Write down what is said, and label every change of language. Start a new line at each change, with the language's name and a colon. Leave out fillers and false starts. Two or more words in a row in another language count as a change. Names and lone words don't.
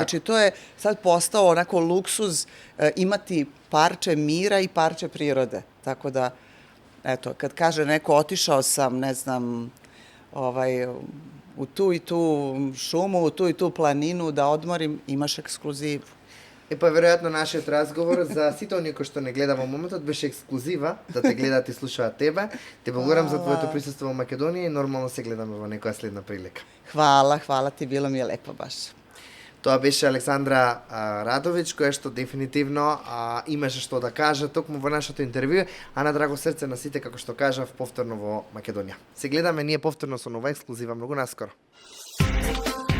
Serbian: Znači, to je sad postao onako luksuz imati parče mira i parče prirode. Tako da, eto, kad kaže neko otišao sam, ne znam, u tu i tu šumu, u tu i tu planinu da odmorim, imaš ekskluzivu.
Macedonian: Pa веројатно нашиот разговор за сите оние кои што не гледа во моментот беше ексклузива, да те гледаат и слушаат тебе. Те благодарам за твоето присуство во Македонија и нормално се гледаме во некоја следна прилика.
Serbian: Hvala ti, bilo mi je lepo baš.
Macedonian: Тоа беше Александра Радовиќ, која што дефинитивно имаше што да каже токму во нашето интервју, а на драго срце на сите, како што кажав, повторно во Македонија. Се гледаме ние повторно со нова ексклузива многу наскоро.